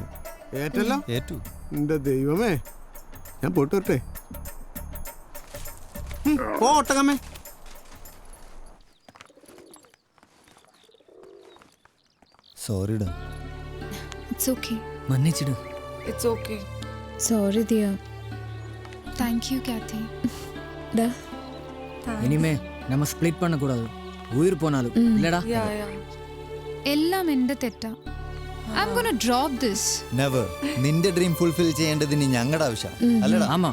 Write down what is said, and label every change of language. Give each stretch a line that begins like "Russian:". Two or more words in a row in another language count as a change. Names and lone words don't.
Malayalam: ഏറ്റല്ലോ? ഏറ്റു. എന്റെ ദൈവമേ, ഞാൻ പോയിട്ട് വരട്ടെ. പോ ഒട്ടകമ്മേ. സോറിടാ.
English: It's okay.
Tamil: മன்னிச்சிடு.
English: It's okay.
Malayalam: സോറി ദിയ.
English: Thank you Kathy.
Tamil: இனிமே நம்ம ஸ்ப்ளிட் பண்ண கூடாது. உயிர் போனாலும் இல்லடா. या
Malayalam: എല്ലാം എന്റെ തെറ്റാ.
English: I am gonna drop this. നെവർ.
Malayalam: നിന്റെ
English: dream fulfil
Malayalam: ചെയ്യേണ്ടത് ഇനി ഞങ്ങളുടെ ആവശ്യം അല്ലടാ.
Tamil: ஆமா.